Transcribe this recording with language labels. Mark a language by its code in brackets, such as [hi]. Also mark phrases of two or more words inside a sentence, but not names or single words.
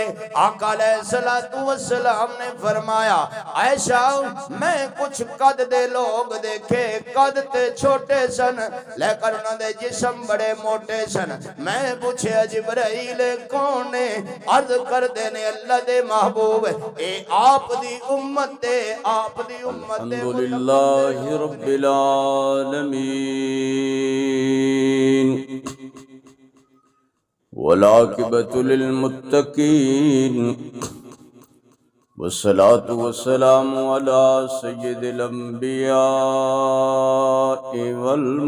[pa] آقا علیہ الصلوۃ والسلام نے فرمایا عائشہ میں کچھ قد دے لوگ ویکھے، قد تے چھوٹے سن لیکن اوہناں دے جسم بڑے موٹے سن. میں پچھے جبرائیل کون نے؟ عرض کردے نے اللہ دے محبوب اے آپ دی امت تے، آپ دی امت تے. [ar] الحمد لله رب العالمين والعاقبة للمتقين والصلاة والسلام على سيد الأنبياء وال